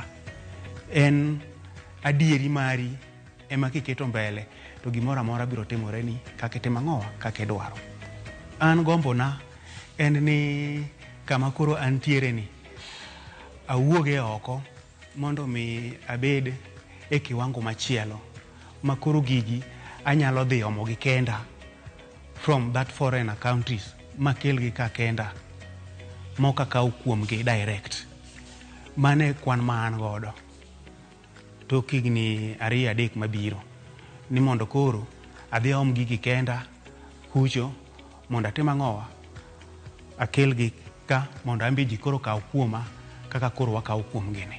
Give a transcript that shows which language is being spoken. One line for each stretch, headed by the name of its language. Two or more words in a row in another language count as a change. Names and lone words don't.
Luo (Kenya and Tanzania): En adieri mari ema kiketo mbele, to gimoro amora biro timore ni kaka timo ang'owa, kaka idwaro. An gombona en ni kama koro antiere ni awuoge oko mondo mi abed e kiwango machielo ma koro gigi anyalo dhi omo gi kenda
English: from that foreign countries,
Luo (Kenya and Tanzania): makelgi ka kenda moka kaw kuomgi direct. Mane kwan ma an godo tok higni 2-3 mabiro, ni mondo koro adhi om gigi kenda kucho mondo atim ang'owa, akelgi ka mondo ambi ji koro kaw kuoma kaka koro wakaw kuom gini.